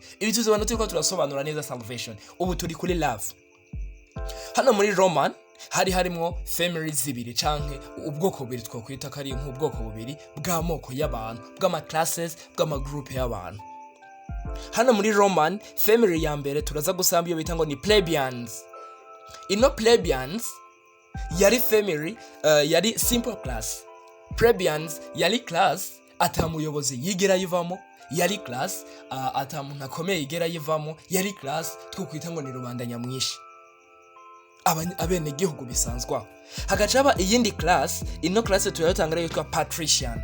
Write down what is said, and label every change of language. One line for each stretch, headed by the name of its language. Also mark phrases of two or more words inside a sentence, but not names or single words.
Rundi: Ibi tuzobana turiko turasobanura neza salvation. Ubu turi kuri love. Hano muri Roman hari harimwo families zibiri canke ubwoko bubiri twokwita kari nk'ubwoko bubiri bw'amoko y'abantu, bw'ama classes, bw'ama group y'abantu. Hano muri Roman, family ya mbere turaza gusamba iyo bita ngo ni plebeians. Ino plebeians yari family yari
English: simple class.
Rundi: Plebeians yari class atamuyobozi yigera yivamo, yari class atamuntu akomeye yigera yivamo, yari class twokwita ngo ni rubanda nyamwishi, abene gihugu bisanzwa. Hagacaba iyindi class, ino class turayotangara yitwa patrician.